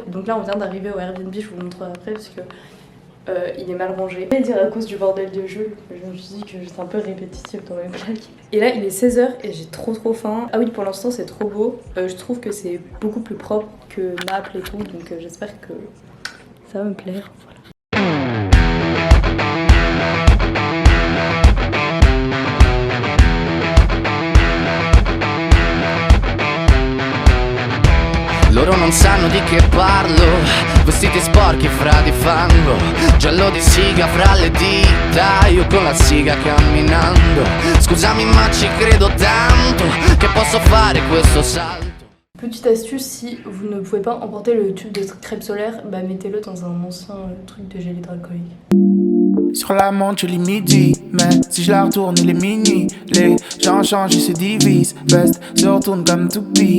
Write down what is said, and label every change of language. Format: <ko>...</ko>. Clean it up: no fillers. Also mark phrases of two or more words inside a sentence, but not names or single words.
<fr>Et donc là on vient d'arriver au Airbnb, je vous montrerai après parce que il est mal rangé. Je vais dire à cause du bordel de Jules, je me suis dit que j'étais un peu répétitive dans mes blagues. Et là il est 16h et j'ai trop faim. Ah oui, pour l'instant c'est trop beau. Je trouve que c'est beaucoup plus propre que Naples et tout, donc j'espère que ça va me plaire. Voilà.</fr> <it>Loro non sanno di che parlo, vestiti sporchi fra di fango, giallo di siga fra le dita, io con la siga camminando. Scusami ma ci credo tanto che posso fare questo salto.</it> <fr>Petite astuce, si vous ne pouvez pas emporter le tube de crêpes solaires, bah mettez-le dans un ancien truc de gel hydroalcoolique. Sur la montre, je lis midi, mais si je la retourne, il est minuit. Les gens changent et se divisent, veste se retourne comme toupie.</fr>